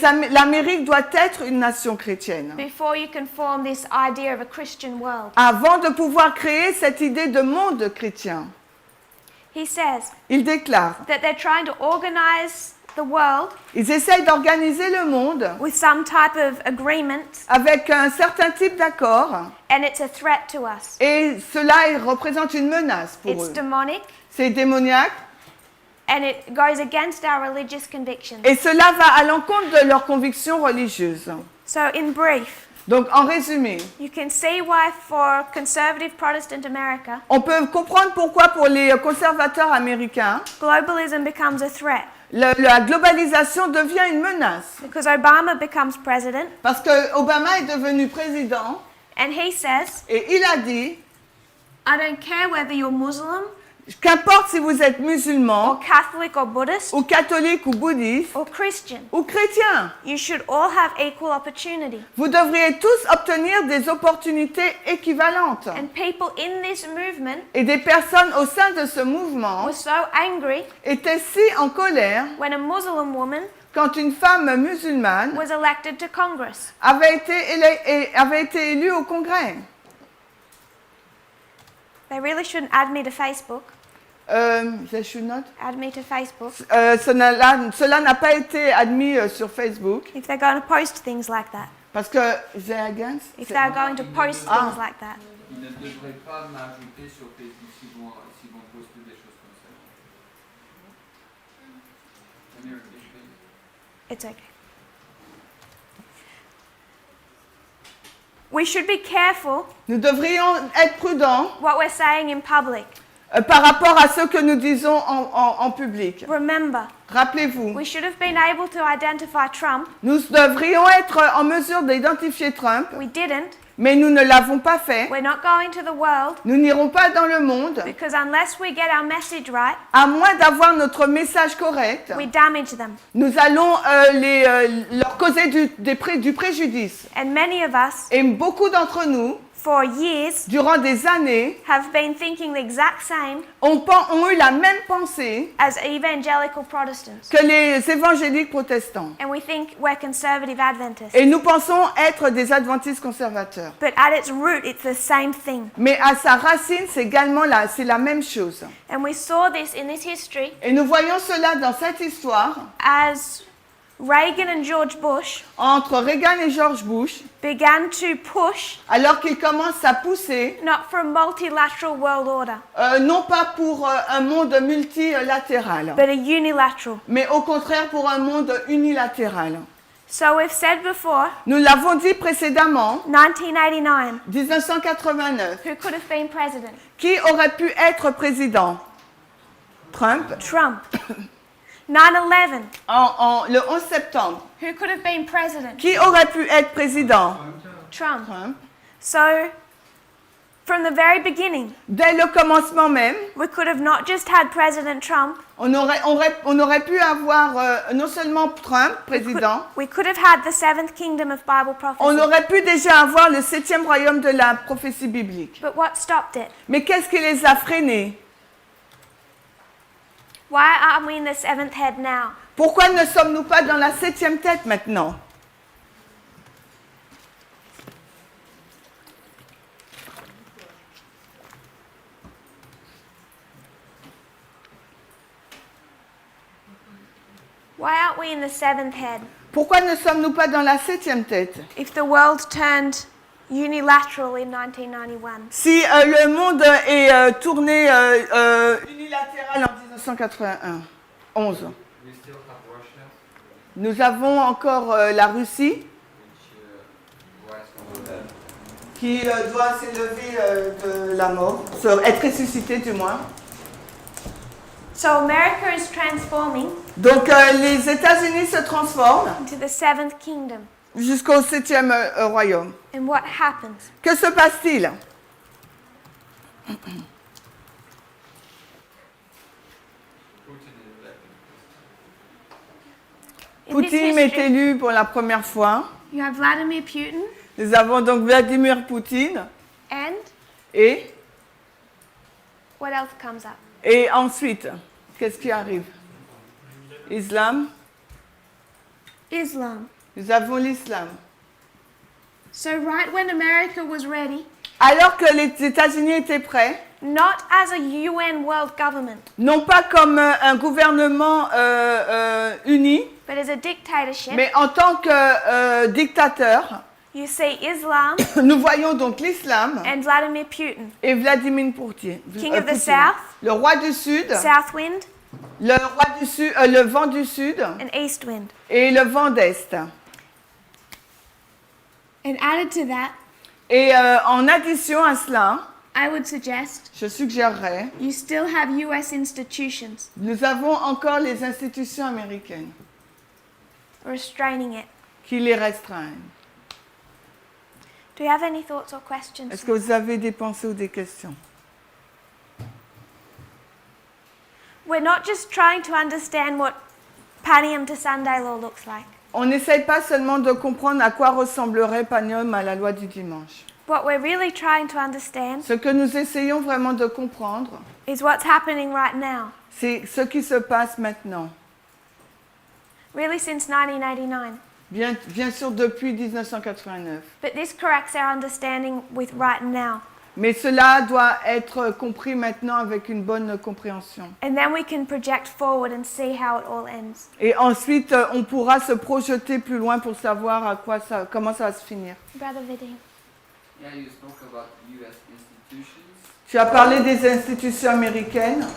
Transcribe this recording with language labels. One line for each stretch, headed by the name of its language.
French: L'Amérique doit être une nation chrétienne
English: before you can form this idea of a Christian world.
French: avant de pouvoir créer cette idée de monde chrétien.
English: He says
French: Il déclare,
English: that they're trying to organize the world
French: ils essayent d'organiser le monde
English: with some type of agreement,
French: avec un certain type d'accord
English: and it's a threat to us.
French: et cela représente une menace pour
English: It's
French: eux.
English: demonic,
French: C'est démoniaque
English: and it goes against our religious convictions.
French: et cela va à l'encontre de leurs convictions religieuses.
English: So in brief,
French: Donc en résumé,
English: you can see why for conservative Protestant America,
French: on peut comprendre pourquoi pour les conservateurs américains,
English: globalism becomes a threat.
French: la globalisation devient une menace.
English: Because Obama becomes president,
French: Parce que Obama est devenu président
English: and he says,
French: et il a dit,
English: I don't care whether you're Muslim
French: qu'importe si vous êtes musulman
English: or Catholic or Buddhist
French: ou catholique ou bouddhiste
English: or Christian,
French: ou chrétien,
English: you should all have equal opportunity.
French: vous devriez tous obtenir des opportunités équivalentes.
English: And people in this movement
French: Et des personnes au sein de ce mouvement
English: were so angry
French: étaient si en colère
English: when a Muslim woman
French: quand une femme musulmane
English: was elected to Congress.
French: avait été élue au Congrès.
English: They really shouldn't add me to Facebook. They should not. Add me to Facebook.
French: Cela n'a pas été admis sur Facebook
English: If they're going to post things like that.
French: parce que
English: they're against. If they're going to post Ah. things like that.
French: Ils ne devraient pas m'ajouter sur Facebook s'ils vont poster des choses comme ça.
English: Amir, please. It's okay. We should be careful
French: Nous devrions être prudents
English: what we're saying in public.
French: par rapport à ce que nous disons en public.
English: Remember,
French: Rappelez-vous,
English: we should have been able to identify Trump.
French: nous devrions être en mesure d'identifier Trump,
English: We didn't.
French: mais nous ne l'avons pas fait.
English: We're not going to the world
French: Nous n'irons pas dans le monde,
English: because unless we get our message right,
French: à moins d'avoir notre message correct.
English: we damage them.
French: Nous allons leur causer du préjudice.
English: And many of us,
French: Et beaucoup d'entre nous,
English: for years,
French: durant des années,
English: have been thinking the exact same
French: ont eu la même pensée
English: as evangelical Protestants.
French: que les évangéliques protestants.
English: And we think we're conservative Adventists.
French: Et nous pensons être des adventistes conservateurs.
English: But at its root, it's the same thing.
French: Mais à sa racine, c'est la même chose.
English: And we saw this in this history
French: Et nous voyons cela dans cette histoire
English: as Reagan and George Bush
French: entre Reagan et George Bush,
English: began to push
French: alors qu'ils commencent à pousser,
English: not for a multilateral world order,
French: non pas pour un monde multilatéral,
English: but a unilateral.
French: mais au contraire pour un monde unilatéral.
English: So we've said before,
French: Nous l'avons dit précédemment,
English: 1989,
French: 1989,
English: who could have been president?
French: qui aurait pu être président? Trump.
English: Trump. 9/11.
French: Le 11 septembre.
English: Who could have been president?
French: Qui aurait pu être président?
English: Trump.
French: Trump.
English: So, from the very beginning,
French: Dès le commencement même,
English: we could have not just had President Trump,
French: on aurait pu avoir non seulement Trump, président,
English: we could have had the seventh kingdom of Bible
French: on
English: prophecy.
French: aurait pu déjà avoir le 7e royaume de la prophétie biblique.
English: But what stopped it?
French: Mais qu'est-ce qui les a freinés?
English: Why aren't we in the seventh head now?
French: Pourquoi ne sommes-nous pas dans la 7e tête maintenant?
English: Why aren't we in the seventh head?
French: Pourquoi ne sommes-nous pas dans la 7e tête?
English: If the world turned unilateral in 1991,
French: Si le monde est tourné unilatéral en 1981, 11,
English: We still have Russia,
French: nous avons encore la Russie
English: which rise from the dead.
French: qui doit s'élever de la mort, être ressuscité du moins.
English: so America is transforming
French: Donc les États-Unis se transforment
English: into the seventh kingdom.
French: jusqu'au 7e royaume.
English: And what happens?
French: Que se passe-t-il?
English: Putin is elected. In this
French: Poutine est
English: history,
French: élu pour la première fois.
English: you have Vladimir Putin
French: Nous avons donc Vladimir Poutine
English: and
French: et
English: what else comes up?
French: ensuite, qu'est-ce qui arrive?
English: Islam.
French: Islam. Nous avons l'islam.
English: So right when America was ready,
French: Alors que les États-Unis étaient prêts,
English: not as a UN world government,
French: non pas comme un gouvernement uni,
English: but as a dictatorship,
French: mais en tant que dictateur,
English: you see Islam
French: nous voyons donc l'islam
English: and Vladimir Putin,
French: et Vladimir Poutine,
English: King of the
French: Poutine.
English: South,
French: Le roi du Sud,
English: South wind,
French: le vent du Sud
English: and East wind.
French: et le vent d'Est.
English: And added to that,
French: Et en addition à cela,
English: I would suggest
French: je suggérerais,
English: you still have US institutions
French: nous avons encore les institutions américaines
English: restraining it.
French: qui les restreignent.
English: Do you have any thoughts or questions?
French: Est-ce que vous avez des pensées ou des questions?
English: We're not just trying to understand what Panium to Sunday law looks like.
French: On n'essaye pas seulement de comprendre à quoi ressemblerait Panium à la loi du dimanche.
English: What we're really trying to understand
French: Ce que nous essayons vraiment de comprendre,
English: is what's happening right now,
French: c'est ce qui se passe maintenant.
English: really since 1989.
French: Bien sûr depuis 1989.
English: But this corrects our understanding with right now.
French: Mais cela doit être compris maintenant avec une bonne compréhension.
English: And then we can project forward and see how it all ends.
French: Et ensuite, on pourra se projeter plus loin pour savoir comment ça va se finir.
English: Brother Vidi. Yeah, you spoke about U.S. institutions.
French: Tu as parlé des institutions américaines.